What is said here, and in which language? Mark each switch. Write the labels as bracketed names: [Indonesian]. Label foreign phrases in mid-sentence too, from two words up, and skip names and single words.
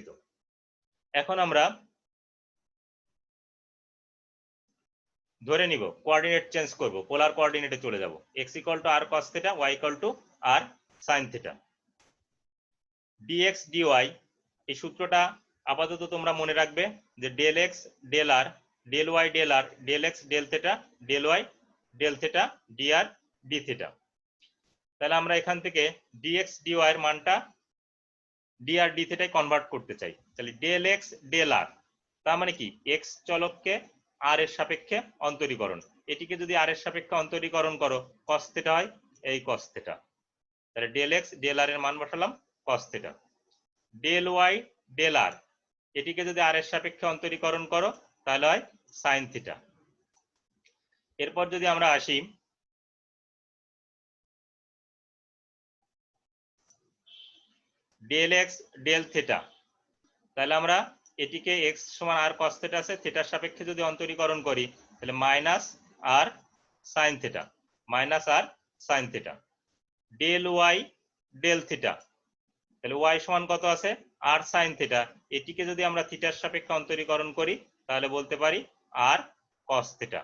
[Bangla] এখন আমরা ধরে নিব [English] coordinate change [Bangla] করব, [English] polar coordinate [Bangla] চলে যাব, [English] x = r cos θ, y = r sin θ। dx dy [Bangla] এই সূত্রটা আপাতত তোমরা মনে রাখবে যে [English] del x del r del y del r del x del θ del y del θ dr dθ। [Bangla] তাহলে আমরা এখান থেকে [English] dx dy [Bangla] এর মানটা [English] dr dθ [Bangla] কনভার্ট করতে চাই। তাহলে [English] del x del r, [Bangla] তার মানে কি x চলককে r এর সাপেক্ষে অন্তরীকরণ, এটিকে যদি r এর সাপেক্ষে অন্তরীকরণ করো [English] cos θ [Bangla] হয় এই [English] cos θ। [Bangla] তাহলে [English] del x del r [Bangla] এর মান বসালাম [English] cos θ। del y del r, [Bangla] এটিকে যদি r এর সাপেক্ষে অন্তরীকরণ করো তাহলে হয় [English] sin θ। [Bangla] এরপর যদি আমরা আসি [English] del x del θ, [Bangla] তাহলে আমরা এটিকে এক্স সমান আর [English] cos theta [Bangla] আছে, থিটার সাপেক্ষে যদি অন্তরীকরণ করি তাহলে [English] minus r sine theta, minus r sine theta, del y del theta, [Bangla] তাহলে ওয়াই সমান কত আছে [English] r sine theta, [Bangla] এটিকে যদি আমরা থিটার সাপেক্ষে অন্তরীকরণ করি তাহলে বলতে পারি [English] r cos theta.